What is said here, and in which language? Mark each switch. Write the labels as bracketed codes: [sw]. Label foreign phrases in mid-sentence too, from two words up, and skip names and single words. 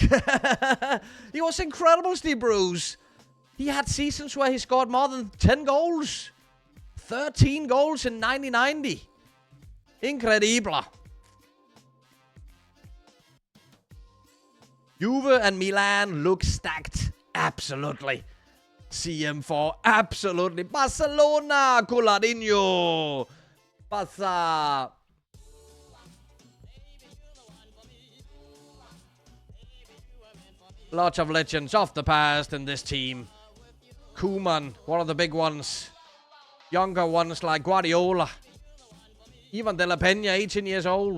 [en] He was incredible, Steve Bruce. He had seasons where he scored more than 10 goals. 13 goals in 90-90. Incredible. Juve and Milan look stacked. Absolutely. CM4, absolutely. Barcelona, Coutinho. Barca. Lots of legends of the past in this team. Koeman, one of the big ones. Younger ones like Guardiola. Even De La Peña, 18 years old.